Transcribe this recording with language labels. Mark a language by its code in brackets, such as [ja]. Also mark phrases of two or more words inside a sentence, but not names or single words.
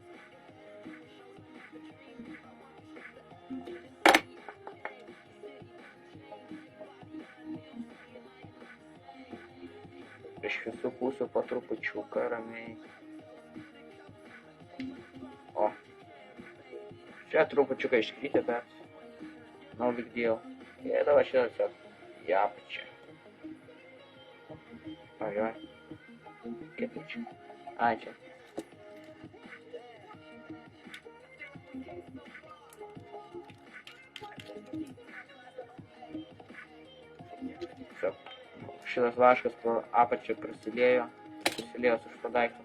[lt] Iš visų pusių po trupučiuką ramiai. O. Čia trupučiuką iškritė, bet [en] no big deal. [lt] Ir dabar šitą tiesiog į apačią. Ojoj. Kaip čia? Ai, čia. Šitas vaškas pro apačią susiliejo su šito daiktu.